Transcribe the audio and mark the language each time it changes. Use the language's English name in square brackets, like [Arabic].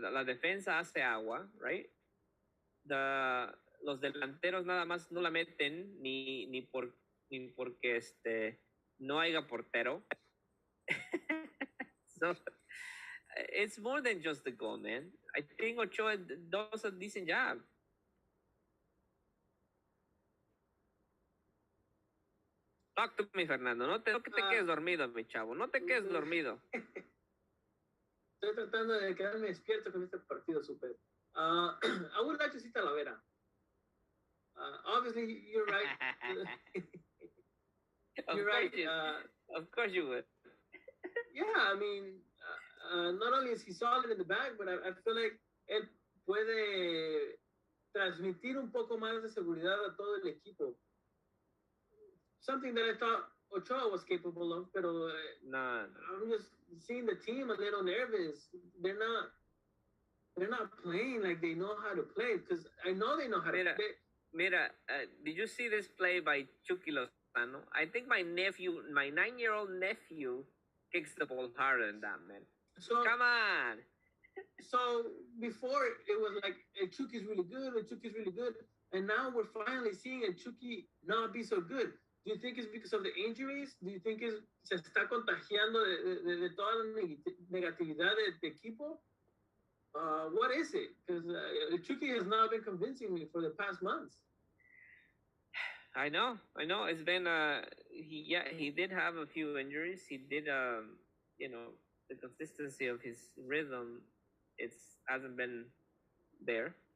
[Spanish] La defensa hace agua, [English] right? [Spanish] Los delanteros nada más no la meten ni porque no haya portero. [English] So it's more than just the goal, man. I think Ochoa does a decent job. Talk to me, [Spanish] Fernando. No te quedes dormido, mi chavo. No te quedes dormido. Estoy tratando de quedarme despierto con este partido, super. [English] I would like to see Talavera. Obviously, you're right. You're right. Of course you would. Yeah, I mean, not only is he solid in the back, but I feel like [Spanish] él puede transmitir un poco más de seguridad a todo el equipo. [English] Something that I thought Ochoa was capable of, [Spanish] pero [English] I'm just seeing the team a little nervous. They're not playing like they know how to play, because I know they know how to play. [Spanish] Mira, [English] did you see this play by Chucky Lozano? I think my 9-year-old nephew kicks the ball harder than that, man. So, come on. So before it was like Chucky's really good, and now we're finally seeing Chucky not be so good. Do you think it's because of the injuries? Do you think [Spanish] se está contagiando de toda la negatividad de equipo? [English] What is it? Because Chucky has not been convincing me for the past months. I know. It's been he did have a few injuries. He did the consistency of his rhythm hasn't been there.